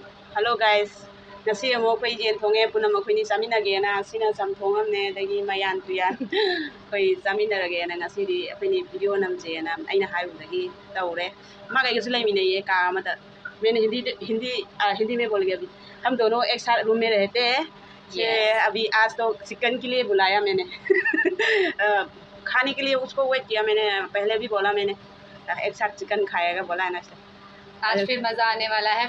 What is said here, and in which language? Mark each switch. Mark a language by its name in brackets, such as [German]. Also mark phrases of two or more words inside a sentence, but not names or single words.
[English] Hello guys. [Manipuri] Ngasi amo koi yen thonge punam koi ni chaminage na sina samthong amne dagi mayan tuyan koi chaminarage na ngasi di apni video namje na aina hayu dagi taure ma ga gisle mine ye ka mata [Hindi] मैंने हिंदी में बोल गया अभी हम दोनों एक साथ रूम में रहते हैं अभी आज तो चिकन के लिए बुलाया मैंने खाने के लिए उसको वेट किया मैंने पहले भी बोला मैंने एक साथ चिकन खाएगा बोला है ना आज फिर मज़ा आने वाला है।